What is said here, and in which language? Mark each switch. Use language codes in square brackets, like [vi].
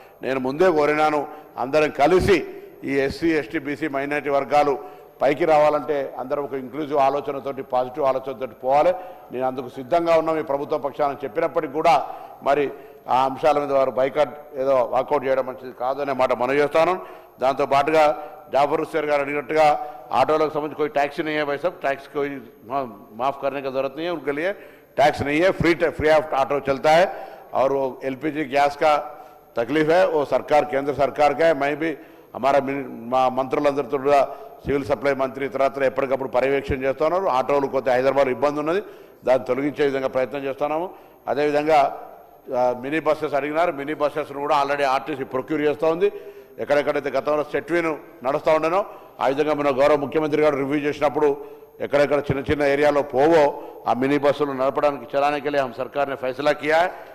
[te] నేను ముందే కోరినాను, అందరం కలిసి ఈ ఎస్సీ ఎస్టీ బీసీ మైనారిటీ వర్గాలు పైకి రావాలంటే అందరం ఒక ఇంక్లూజివ్ ఆలోచనతోటి పాజిటివ్ ఆలోచనతోటి పోవాలి. నేను అందుకు సిద్ధంగా ఉన్నాం ఈ ప్రభుత్వ పక్షాన్ని చెప్పినప్పటికీ కూడా మరి ఆ అంశాల మీద వారు బైకాట్ ఏదో వాకౌట్ చేయడం మంచిది కాదు అనే మాట మనం చేస్తాను. దాంతోపాటుగా జాఫర్ హుస్సేన్ గారు అడిగినట్టుగా ఆటోలకు సంబంధించి [hi] कोई टैक्स नहीं है भाई साहब, टैक्स कोई माफ़ करने का ज़रूरत नहीं है, उनके लिए टैक्स नहीं है, फ्री ऑफ ऑटो चलता है. और वो एलपीजी गैस का तकलीफ है वो केंद्र सरकार का है. मैं भी हमारा [te] మంత్రులందరితో కూడా సివిల్ సప్లై మంత్రి ఇతరత్ర ఎప్పటికప్పుడు పర్యవేక్షణ చేస్తున్నారు. ఆటోలు కొత్త హైదరాబాద్ ఇబ్బంది ఉన్నది, దాన్ని తొలగించే విధంగా ప్రయత్నం చేస్తున్నాము. అదేవిధంగా మినీ బస్సెస్ అడిగినారు, మినీ బస్సెస్ను కూడా ఆల్రెడీ ఆర్టీసీ ప్రొక్యూర్ చేస్తూ ఉంది. ఎక్కడెక్కడైతే గతంలో సెట్వీను నడుస్తూ ఉండేనో ఆ విధంగా మన గౌరవ ముఖ్యమంత్రి గారు రివ్యూ చేసినప్పుడు ఎక్కడెక్కడ చిన్న చిన్న ఏరియాలో పోవో ఆ మినీ బస్సులు నడపడానికి [hi] चलाने के लिए हम सरकार ने फैसला किया है.